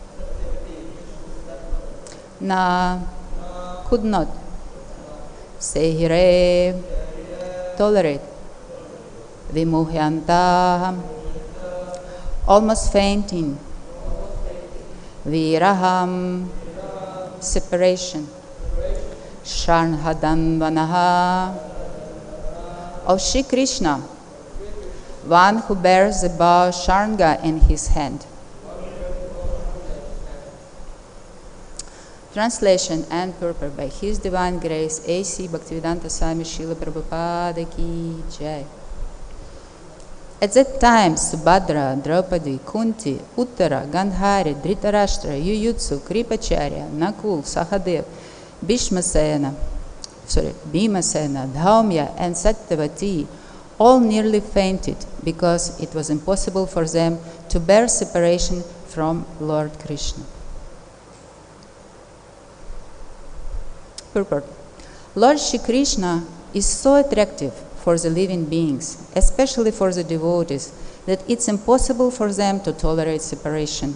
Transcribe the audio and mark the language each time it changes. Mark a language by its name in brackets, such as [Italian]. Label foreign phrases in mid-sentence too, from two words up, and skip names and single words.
[English] Could not, sehire, tolerate, vimuhyanto, almost fainting, virahaṁ, separation, śārṅga-dhanvanaḥ, of Śrī Kṛṣṇa, one who bears the bow śārṅga in his hand. Translation and purport by His Divine Grace A.C. Bhaktivedanta Swami Śrīla Prabhupada [Hindi] Ki Jai. [English] At that time, Subhadrā, Draupadī, Kuntī, Uttarā, Gaندhārī, dhṛtarāṣṭra, yuyutsur, Kripacharya, Nakula, Sahadeva, Bhimasena, dhaumyaś, and Satyavati all nearly fainted because it was impossible for them to bear separation from Lord Krishna. Purport. Lord Śrī Kṛṣṇa is so attractive for the living beings, especially for the devotees, that it's impossible for them to tolerate separation.